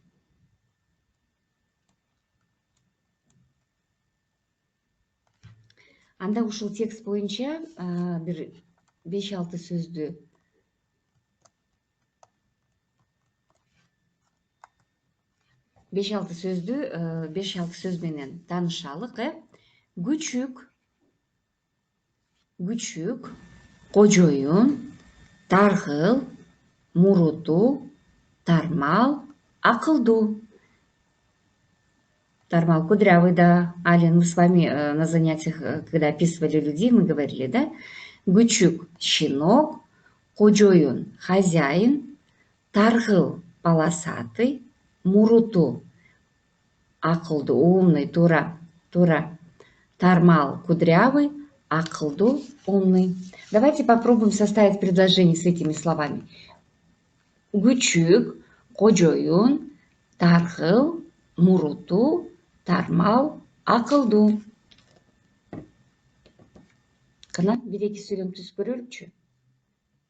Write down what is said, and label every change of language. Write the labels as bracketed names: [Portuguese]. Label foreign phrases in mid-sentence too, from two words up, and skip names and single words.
[Kyrgyz] Анда ушул текст боюнча бир 5-6 сөздү беш алты сөз менен таанышалык. Күчүк, кожоюн, таргыл, муруту, тармал, акылдуу. [Russian] Тармал кудрявый, да. Ален, мы с вами на занятиях, когда описывали людей, мы говорили, да? [Kyrgyz] Күчүк – щенок, кожоюн – хозяин, таргыл – полосатый, муруту – акылдуу, умный, тура. Тармал – кудрявый, акылдуу, [Russian] умный. Давайте попробуем составить предложение с этими словами. [Kyrgyz] Күчүк, кожоюн, таргыл, муруту, тармал, акылдуу. Кана бир эки сөйлөм түзүп көрөлүкчү.